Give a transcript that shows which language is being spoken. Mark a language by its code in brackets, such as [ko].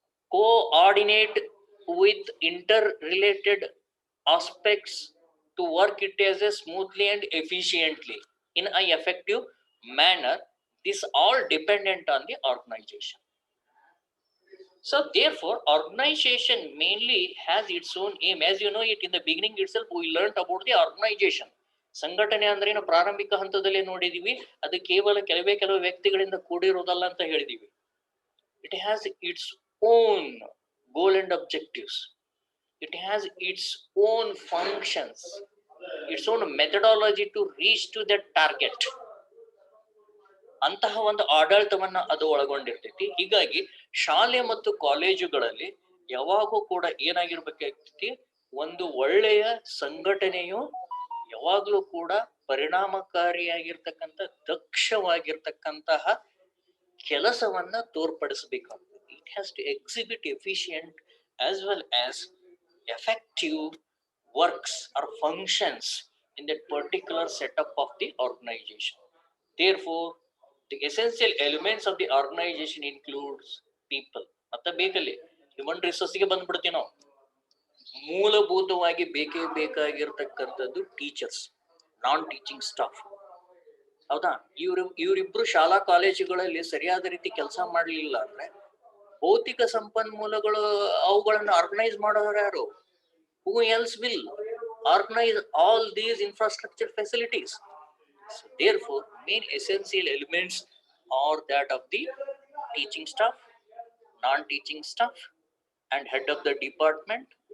[en] coordinate with interrelated aspects to work it as a smoothly and efficiently in an effective manner. This all dependent on the organization. So therefore organization mainly has its own aim. As you know it, in the beginning itself we learned about the organization. [kn] ಸಂಘಟನೆ ಅಂದ್ರೆ ಏನು? ಪ್ರಾರಂಭಿಕ ಹಂತದಲ್ಲಿ ನೋಡಿದೀವಿ, ಅದು ಕೇವಲ ಕೆಲವು ವ್ಯಕ್ತಿಗಳಿಂದ ಕೂಡಿರೋದಲ್ಲ ಅಂತ ಹೇಳಿದೀವಿ. [en] It has its own goal and objectives. It has its own functions, its own methodology to reach to that target. [kn] ಅಂತಹ ಒಂದು ಆಡಳಿತವನ್ನ ಅದು ಒಳಗೊಂಡಿರ್ತೈತಿ. ಹೀಗಾಗಿ ಶಾಲೆ ಮತ್ತು ಕಾಲೇಜುಗಳಲ್ಲಿ ಯಾವಾಗೂ ಕೂಡ ಏನಾಗಿರ್ಬೇಕಾಗ್ತೈತಿ, ಒಂದು ಒಳ್ಳೆಯ ಸಂಘಟನೆಯು ಯಾವಾಗ್ಲೂ ಕೂಡ ಪರಿಣಾಮಕಾರಿಯಾಗಿರ್ತಕ್ಕಂಥ, ದಕ್ಷವಾಗಿರ್ತಕ್ಕಂತಹ ಕೆಲಸವನ್ನ ತೋರ್ಪಡಿಸಬೇಕಾಗ್ತದೆ. [en] It has to exhibit efficient as well as effective works or functions in that particular setup of the organization. Therefore, the essential elements of the organization includes people. [kn] ಮತ್ತೆ ಬೇಕಲ್ಲಿ ಹ್ಯೂಮನ್ ರಿಸೋರ್ಸ್ಗೆ ಬಂದ್ಬಿಡ್ತೀವಿ ನಾವು. ಮೂಲಭೂತವಾಗಿ ಬೇಕೇ ಬೇಕಾಗಿರ್ತಕ್ಕಂಥದ್ದು ಟೀಚರ್ಸ್, ನಾನ್ ಟೀಚಿಂಗ್ ಸ್ಟಾಫ್. ಹೌದಾ? ಇವರಿಬ್ರು ಶಾಲಾ ಕಾಲೇಜುಗಳಲ್ಲಿ ಸರಿಯಾದ ರೀತಿ ಕೆಲಸ ಮಾಡಲಿಲ್ಲ ಅಂದ್ರೆ ಭೌತಿಕ ಸಂಪನ್ಮೂಲಗಳು ಅವುಗಳನ್ನು ಆರ್ಗನೈಸ್ ಮಾಡೋರು ಯಾರು? [en] Who else will organize all these infrastructure facilities? So therefore, main essential elements are that of the teaching staff, non-teaching staff, and head of the department.